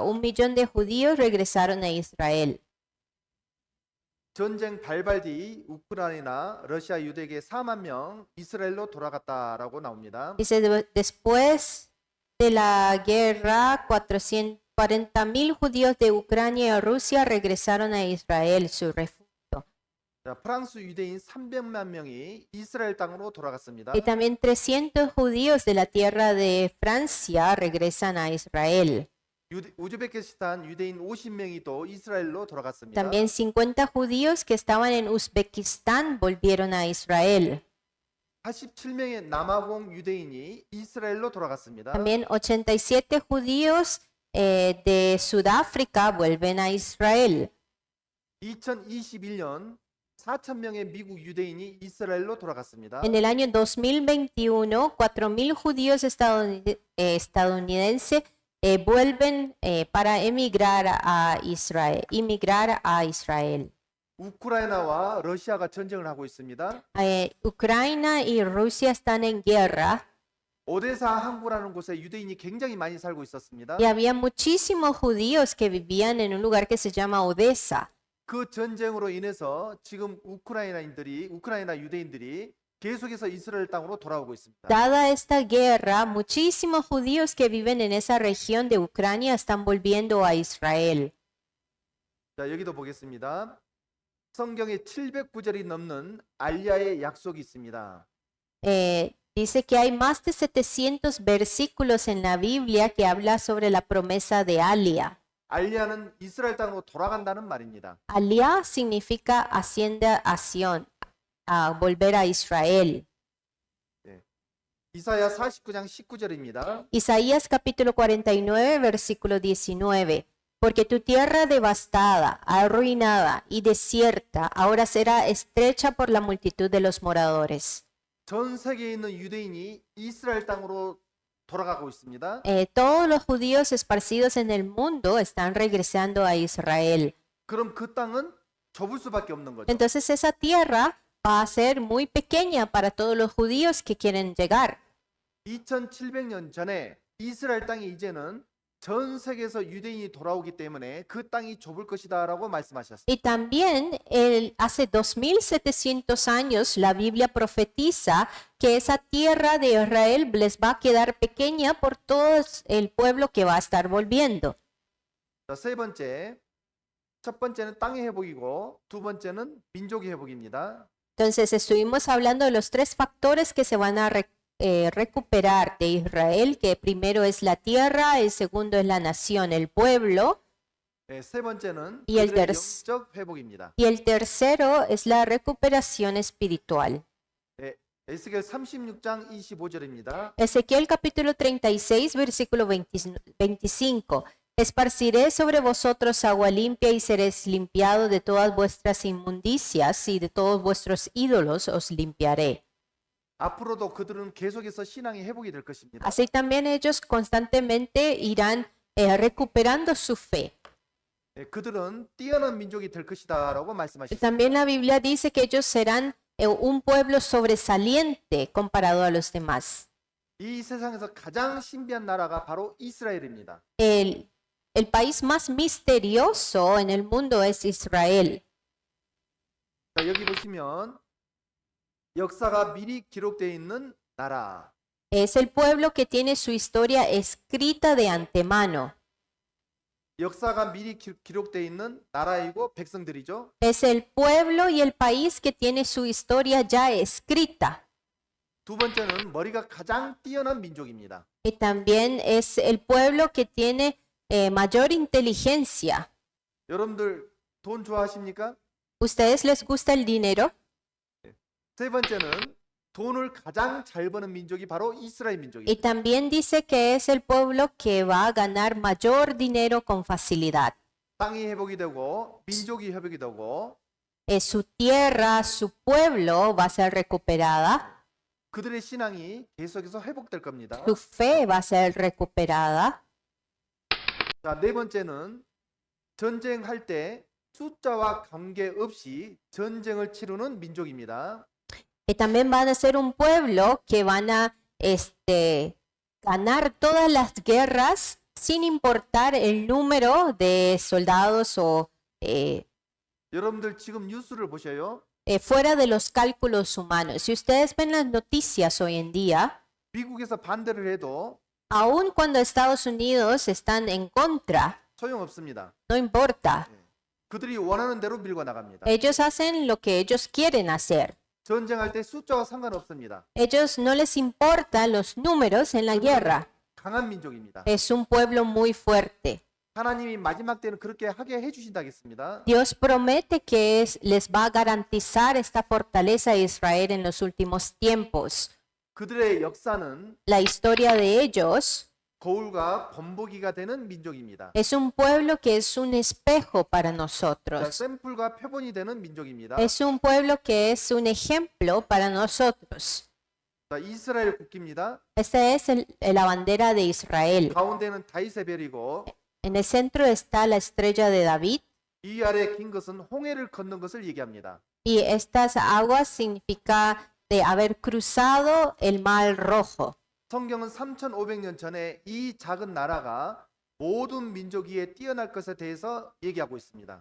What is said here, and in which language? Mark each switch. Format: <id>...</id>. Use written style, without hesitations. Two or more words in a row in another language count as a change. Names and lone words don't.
<es>1,000,000 de judíos regresaron a Israel.</es> <ko>전쟁 발발 뒤 우크라이나 러시아 유대계 4만 명 이스라엘로 돌아갔다라고 나옵니다.</ko> <es>Dice, después de la guerra, 440,000 judíos de Ucrania y Rusia regresaron a Israel, su refugio.</es> <ko>자, 프랑스 유대인 300만 명이 이스라엘 땅으로 돌아갔습니다.</ko> <es>Y también 300 judíos de la tierra de Francia regresan a Israel.</es> <ko>우즈베키스탄 유대인 50명이 또 이스라엘로 돌아갔습니다.</ko> <es>También 50 judíos que estaban en Uzbekistán volvieron a Israel.</es> <ko>87명의 남아공 유대인이 이스라엘로 돌아갔습니다.</ko> <es>También 87 judíos de Sudáfrica vuelven a Israel.</es> <ko>2021년 4,000명의 미국 유대인이 이스라엘로 돌아갔습니다.</ko> <es>En el año 2021, 4,000 judíos estadounidenses vuelven para inmigrar a Israel.</es> <ko>우크라이나와 러시아가 전쟁을 하고 있습니다.</ko> <es>Ucrania y Rusia están en guerra</es> <ko>오데사 항구라는 곳에 유대인이 굉장히 많이 살고 있었습니다.</ko> <es>y había muchísimos judíos que vivían en un lugar que se llama Odessa.</es> <ko>그 전쟁으로 인해서 지금 우크라이나 유대인들이 계속해서 이스라엘 땅으로 돌아오고 있습니다.</ko> <es>Dada esta guerra, muchísimos judíos que viven en esa región de Ucrania están volviendo a Israel.</es> <ko>자, 여기도 보겠습니다. 성경에 709절이 넘는 알리야의 약속이 있습니다.</ko> <es>Dice que hay más de 700 versículos en la Biblia que habla sobre la promesa de Alia.</es> <ko>알리야는 이스라엘 땅으로 돌아간다는 말입니다.</ko> <es>Alia significa asciendación, a volver a Israel.</es> <ko>이사야 49장 19절입니다.</ko> <es>Isaías capítulo 49, versículo 19. Porque tu tierra devastada, arruinada y desierta, ahora será estrecha por la multitud de los moradores.</es> <ko>전 세계에 있는 유대인이 이스라엘 땅으로 돌아가고 있습니다.</ko> <es>Todos los judíos esparcidos en el mundo están regresando a Israel.</es> <ko>그럼 그 땅은 좁을 수밖에 없는 거죠.</ko> <es>Entonces esa tierra va a ser muy pequeña para todos los judíos que quieren llegar.</es> <ko>2700년 전에 이스라엘 땅이 이제는 전 세계에서 유대인이 돌아오기 때문에 그 땅이 좁을 것이다라고 말씀하셨습니다.</ko> <es>Y también hace 2700 años la Biblia profetiza que esa tierra de Israel les va a quedar pequeña por todo el pueblo que va a estar volviendo.</es> <ko>자, 세 번째, 첫 번째는 땅의 회복이고 두 번째는 민족의 회복입니다.</ko> <es>Entonces estuvimos hablando de los tres factores que se van a recuperar de Israel, que primero es la tierra, el segundo es la nación, el pueblo,</es> <ko>세 번째는</ko> <es>Y el</es> <ko>그들의</ko> <es>terc-</es> <ko>영적 회복입니다.</ko> <es>y el tercero es la recuperación espiritual.</es> <ko>에스겔 36장 25절입니다.</ko> <es>Ezequiel capítulo 36, versículo 25. Esparciré sobre vosotros agua limpia y seréis limpiados de todas vuestras inmundicias y de todos vuestros ídolos os limpiaré.</es> <ko>앞으로도 그들은 계속해서 신앙이 회복이 될 것입니다.</ko> <es>Así también ellos constantemente irán recuperando su fe.</es> <ko>예, 그들은 뛰어난 민족이 될 것이다라고 말씀하셨습니다.</ko> <es>También la Biblia dice que ellos serán un pueblo sobresaliente comparado a los demás.</es> <ko>이 세상에서 가장 신비한 나라가 바로 이스라엘입니다.</ko> <es>El país más misterioso en el mundo es Israel.</es> <ko>자, 여기 보시면 역사가 미리 기록되어 있는 나라.</ko> <es>Es el pueblo que tiene su historia escrita de antemano.</es> <ko>역사가 미리 기록되어 있는 나라이고 백성들이죠.</ko> <es>Es el pueblo y el país que tiene su historia ya escrita.</es> <ko>두 번째는 머리가 가장 뛰어난 민족입니다.</ko> <es>Y también es el pueblo que tiene mayor inteligencia.</es> <ko>여러분들 돈 좋아하십니까?</ko> <es>¿Ustedes les gusta el dinero?</es> <ko>세 번째는 돈을 가장 잘 버는 민족이 바로 이스라엘</ko> <es>Y</es> <ko>민족입니다.</ko> <es>también dice que es el pueblo que va a ganar mayor dinero con facilidad.</es> <ko>땅이 회복이 되고 민족이 회복이 되고</ko> <es>Su tierra, su pueblo va a ser recuperada,</es> <ko>그들의 신앙이 계속해서 회복될 겁니다.</ko> <es>su fe va a ser recuperada.</es> <ko>자, 네 번째는 전쟁할 때 숫자와 관계없이 전쟁을 치르는 민족입니다.</ko> <es>Y también van a ser un pueblo que van a ganar todas las guerras sin importar el número de soldados o</es> <ko>여러분들 지금 뉴스를 보셔요.</ko> <es>fuera de los cálculos humanos. Si ustedes ven las noticias hoy en día,</es> <ko>미국에서 반대를 해도</ko> <es>aun cuando Estados Unidos están en contra,</es> <ko>소용없습니다.</ko> <es>no importa.</es> <ko>그들이 원하는 대로 밀고 나갑니다.</ko> <es>Ellos hacen lo que ellos quieren hacer.</es> <ko>전쟁할 때 숫자와 상관없습니다.</ko> <es>Ellos no les importan los números en la guerra.</es> <ko>강한 민족입니다.</ko> <es>Es un pueblo muy fuerte.</es> <ko>하나님이 마지막 때는 그렇게 하게 해주신다겠습니다.</ko> <es>Dios promete que les va a garantizar esta fortaleza a Israel en los últimos tiempos.</es> <ko>그들의 역사는</ko> <es>La historia de ellos</es> <ko>거울과 본보기가 되는 민족입니다.</ko> <es>es un pueblo que es un espejo para</es> <ko>자,</ko> <es>nosotros.</es> <ko>샘플과 표본이 되는 민족입니다.</ko> <es>Es un pueblo que es un ejemplo para nosotros.</es> <ko>자, 이스라엘 국기입니다.</ko> <es>Esta es la bandera de Israel.</es> <ko>가운데는 다윗의 별이고</ko> <es>En el centro está la estrella de David</es> <ko>이 아래 긴 것은 홍해를 건넌 것을 얘기합니다.</ko> <es>y estas aguas significa de haber cruzado el mar rojo.</es> <ko>성경은 3,500년 전에 이 작은 나라가 모든 민족 위에 뛰어날 것에 대해서 얘기하고 있습니다.</ko>